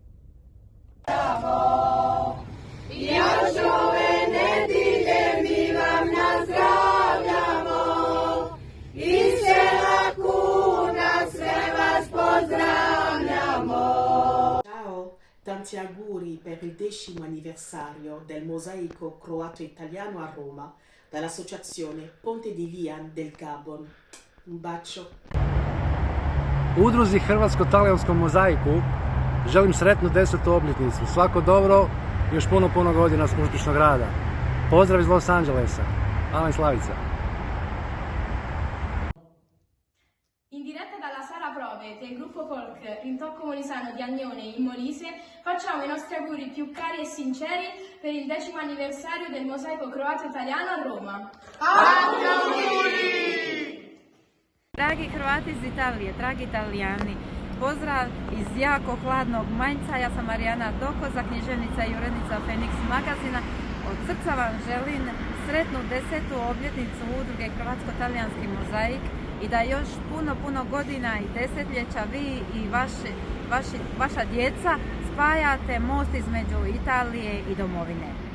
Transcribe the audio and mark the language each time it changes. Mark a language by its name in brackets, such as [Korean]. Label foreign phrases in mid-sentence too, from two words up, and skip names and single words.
[Italian] Ciao, tanti auguri per il 10° anniversario del mosaico croato-italiano a Roma dall'associazione Ponte di Lian del Gabon. Un bacio. [Croatian] Udruzi Hrvatsko-talijanskom mozaiku želim sretnu 10. obljetnicu. Svako dobro, još puno godina uspješnog rada. Pozdrav iz Los Angelesa. Alen Slavica. [Italian] In diretta dalla sala prove del gruppo folk Rintocco Molisano di Agnone in Molise facciamo i nostri auguri più cari e sinceri per il 10° anniversario del mosaico croato-italiano a Roma. Auguri! [Croatian] Dragi Hrvati iz Italije, dragi Italijani, pozdrav iz jako hladnog Manjca. Ja sam Marijana Dokoza, književnica i urednica Fenix magazina. Od srca vam želim sretnu 10. obljetnicu udruge Hrvatsko-talijanski mozaik i da još puno godina i desetljeća vi i vaša djeca spajate most između Italije i domovine.